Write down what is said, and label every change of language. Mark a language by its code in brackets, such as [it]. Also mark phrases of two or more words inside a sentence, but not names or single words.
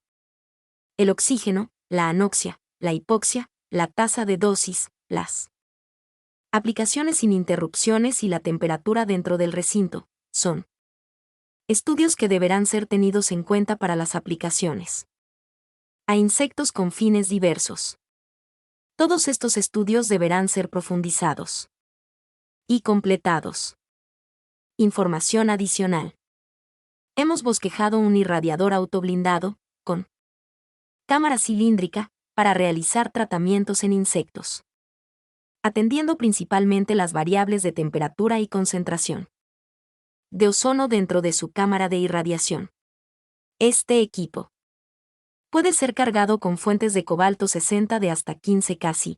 [es] El oxígeno, la anoxia, la hipoxia, la tasa de dosis, las aplicaciones sin interrupciones y la temperatura dentro del recinto, son estudios que deberán ser tenidos en cuenta para las aplicaciones a insectos con fines diversos. Todos estos estudios deberán ser profundizados y completados. Información adicional. Hemos bosquejado un irradiador autoblindado, con cámara cilíndrica, para realizar tratamientos en insectos, atendiendo principalmente las variables de temperatura y concentración de ozono dentro de su cámara de irradiación. Este equipo puede ser cargado con fuentes de cobalto 60 de hasta 15 casi.